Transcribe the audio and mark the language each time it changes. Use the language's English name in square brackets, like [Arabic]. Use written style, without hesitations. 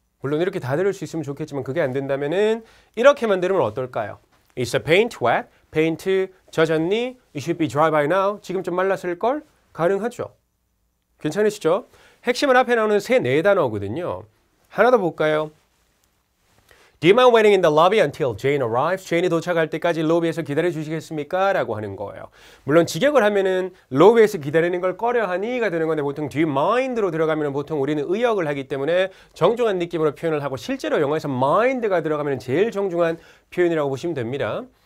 [Korean] 물론 이렇게 다 들을 수 있으면 좋겠지만 그게 안 된다면은 이렇게만 들으면 어떨까요? [English] Is the paint wet? [Korean] 페인트 젖었니? [English] It should be dry by now. [Korean] 지금 좀 말랐을걸? 가능하죠. 괜찮으시죠? 핵심은 앞에 나오는 세 네 단어거든요. 하나 더 볼까요? [English] Do you mind waiting in the lobby until Jane arrives? [Korean] 제인이 도착할 때까지 로비에서 기다려 주시겠습니까? 라고 하는 거예요. 물론 직역을 하면은 로비에서 기다리는 걸 꺼려하니가 되는 건데 보통 do you mind로 들어가면 보통 우리는 의역을 하기 때문에 정중한 느낌으로 표현을 하고 실제로 영어에서 mind가 들어가면 제일 정중한 표현이라고 보시면 됩니다.